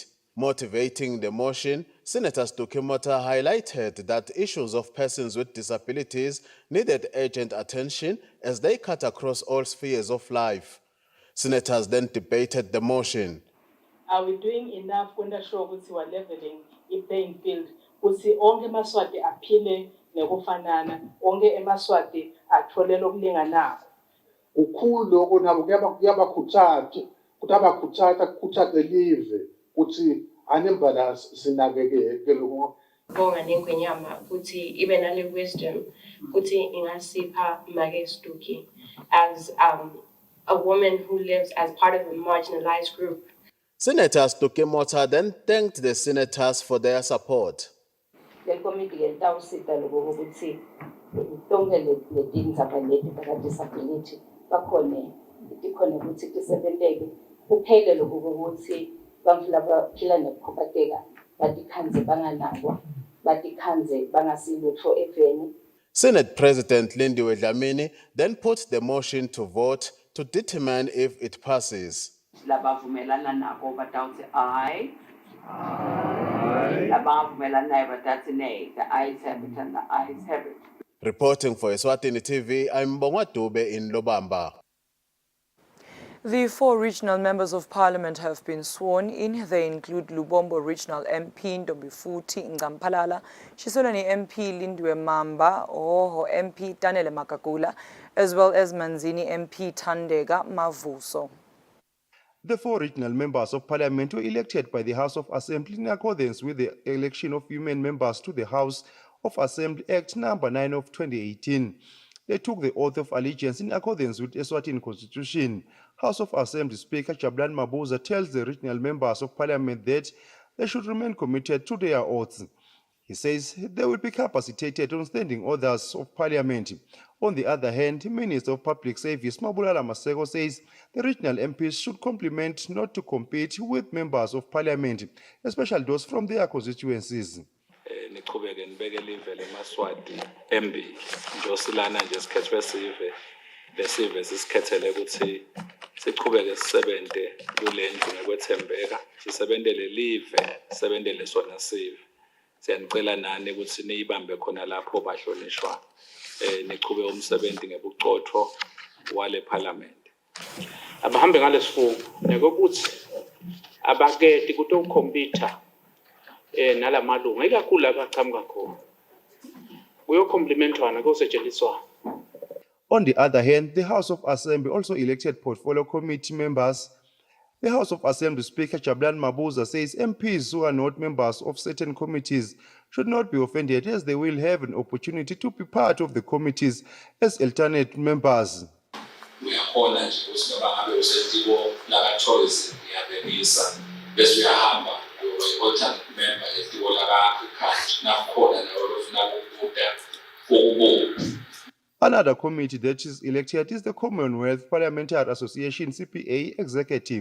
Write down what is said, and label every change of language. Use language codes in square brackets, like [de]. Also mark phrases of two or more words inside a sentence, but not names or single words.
[en] Motivating the motion, Senator Stuki Motsa highlighted that issues of persons with disabilities needed urgent attention as they cut across all spheres of life. Senators then debated the motion. Are we doing enough to ensure that we are leveling the playing field? [ss] Ukuthi onke emaswati aphile nekufanana, onke emaswati athole lokulinganako. Ukhulu lokho nabo kuyabakhuthaza ukuthi abakhuthaze live ukuthi anembalance sinakeke lokho. Bonga nengwenyama ukuthi ibe nale wisdom ukuthi ingasipha Make Stuki [en] as a woman who lives as part of a marginalized group. Senator Stuki Motsa then thanked the senators for their support. [ss] Le committee yentawusita lokho ukuthi tonke letinto zabaleti baka disability bakhona ukuthi tisebenteke kuphele lokho ukuthi bantu labaphila nokuphatheka batikhanze banganakwa batikhanze bangasilutho eveni. [en] Senate President Lindiwe Dlamini then put the motion to vote to determine if it passes. [ss] Labavumelana nako batawuthi aye. Labavumelana naye batathi nay. [en] The ayes have it and the ayes have it. Reporting for Eswatini TV, I'm Mbongwa Dube in Lobamba. The 4 regional members of parliament have been sworn in. They include Lubombo Regional MP Ndombifuthi Ngampalala, Shisolani MP Lindiwe Mamba, Oho MP Danele Makagula, as well as Manzini MP Tandega Mavuso. The 4 regional members of parliament were elected by the House of Assembly in accordance with the election of women members to the House of Assembly Act number 9 of 2018. They took the oath of allegiance in accordance with Eswatini Constitution. House of Assembly Speaker Jabulani Mabuza tells the regional members of parliament that they should remain committed to their oaths. He says they will be capacitated on standing orders of parliament. On the other hand, Minister of Public Service Mabulala Maseko says the regional MPs should complement, not to compete with members of parliament, especially those from their constituencies. [ss] Niqhubeke nibeke live leMaswati embili njosilana nje sikhethwe sive lesive sisikhethele ukuthi siqhubeke sisebenze kule ndlu ngokwethembeka sisebenzele live sisebenzele sona sive siyanicela nani ukuthi niyibambe khona lapho bahlonishwa niqhubeke umsebenzi ngebucotho wale Parliament. Abahambe ngalesifungo nekokuthi abaketi kutokhompyutha nalamalunga ikakhulu abaqhamuka khona kuyocomplementwana kuyosetshenziswana. [en] On the other hand, the House of Assembly also elected portfolio committee members. The House of Assembly Speaker Jabulani Mabuza says MPs who are not members of certain committees should not be offended as they will have an opportunity to be part of the committees as alternate members. [ss] Uyakhona nje ukuthi noma ngabe usetiko la tourism iyabhekisa bese uyahamba uyi- [en] alternate member [ss] etiko la agriculture nakhona nawo lofuna ukubuka ukubuka. [en] Another committee that is elected is the Commonwealth Parliamentary Association CPA Executive.